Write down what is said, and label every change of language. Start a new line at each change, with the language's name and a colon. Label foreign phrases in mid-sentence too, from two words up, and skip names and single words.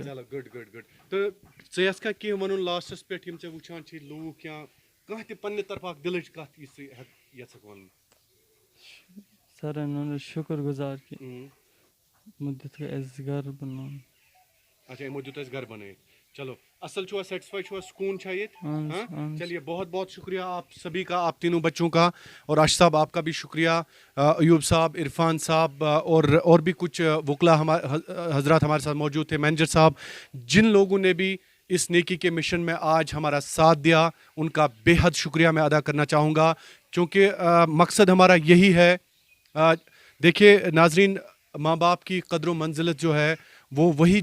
Kashmiri: چلو گُڈ گُڈ گُڈ تہٕ ژٕ یَژھ کینٛہہ وَنُن لاسٹَس پٮ۪ٹھ یِم ژےٚ وٕچھان چھِ لوٗکھ یا کانٛہہ تہِ پنٛنہِ طرفہٕ اکھ دِلٕچ کَتھ یُس ژٕ یَژھکھ وَنُن سَرَن ہُنٛد حظ شُکُر گُزار کہِ یِمو دیُتُکھ اَسہِ گرٕ بَناوُن اچھا یِمو دیُت اَسہِ گرٕ بَنٲیِتھ چلو اصل چھُوا سیٹسفائی چھُوا سکوٗن چھا ییٚتہِ
Urdu: چلیے بہت بہت شُکریہ آپ سبھی کا آپ تینوں بچوں کا اور عاشق صاحب آپ کا بھی شکریہ ایوب صاحب عرفان صاحب اور بھی کچھ وکلا حضرات ہمارے ساتھ موجود تھے مینیجر صاحب جن لوگوں نے بھی اس نیکی کے مشن میں آج ہمارا ساتھ دیا ان کا بے حد شکریہ میں ادا کرنا چاہوں گا کیونکہ مقصد ہمارا یہی ہے دیکھیے ناظرین ماں باپ کی قدر و منزلت جو ہے وہ وہی